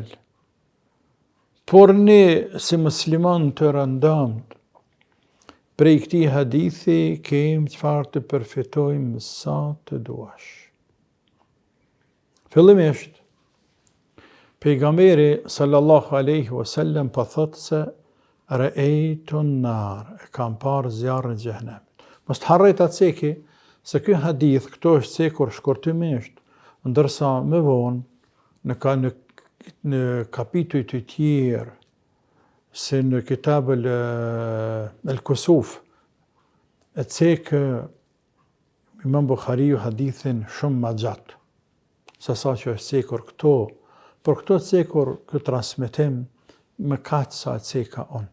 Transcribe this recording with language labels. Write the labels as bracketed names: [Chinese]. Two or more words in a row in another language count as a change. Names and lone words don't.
[Albanian] Por ne si musliman të rëndëmt, prej këtij hadithi kemi çfarë të përfitojmë sa të duash. Fillimisht, pejgamberi [Arabic] صلى الله عليه وسلم [Albanian] po thotë se [Arabic] رأيت النار, [Albanian] e kam parë zjarrin e xhehenemit. Mos të harroj ta ceki se ky hadith këto është cekur shkurtimisht, ndërsa më vonë në kapituj të tjerë, se në kitab el-Kusuf, e cekë Imam Bukhariu hadithin shumë ma gjatë, se sa që është cekur këto, por këto cekur këtë transmetim më kaq sa ceka unë.